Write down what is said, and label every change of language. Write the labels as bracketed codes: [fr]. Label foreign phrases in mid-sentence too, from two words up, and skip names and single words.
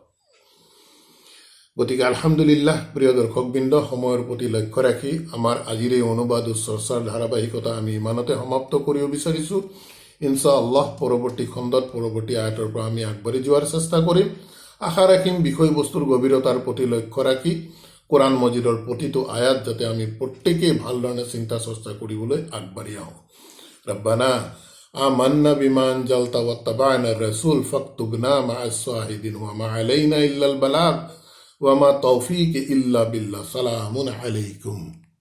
[as] গতিকে আলহামদুলিল্লাহ, প্ৰিয় দৰ্শকবৃন্দ, সময়ৰ প্ৰতি লক্ষ্য ৰাখি আমাৰ আজিৰ এই অনুবাদ ও চৰ্চাৰ ধাৰাবাহিকতা আমি ইমানতে সমাপ্ত কৰিব বিচাৰিছোঁ। ইনশাআল্লাহ পৰৱৰ্তী খণ্ডত পৰৱৰ্তী আয়াতৰ পৰা আমি আগবাঢ়ি যোৱাৰ চেষ্টা কৰিম। আশা ৰাখিম বিষয়বস্তুৰ গভীৰতাৰ প্ৰতি লক্ষ্য ৰাখি কোৰাণ মজিদৰ প্ৰতিটো আয়াত যাতে আমি প্ৰত্যেকেই ভালধৰণে চিন্তা চৰ্চা কৰিবলৈ আগবাঢ়ি আহোঁ। [ar] ربنا آمنا بما أنزلت واتبعنا الرسول فاكتبنا مع الشاهدين وما علينا إلا البلاغ وما توفيقي إلا بالله. سلام عليكم.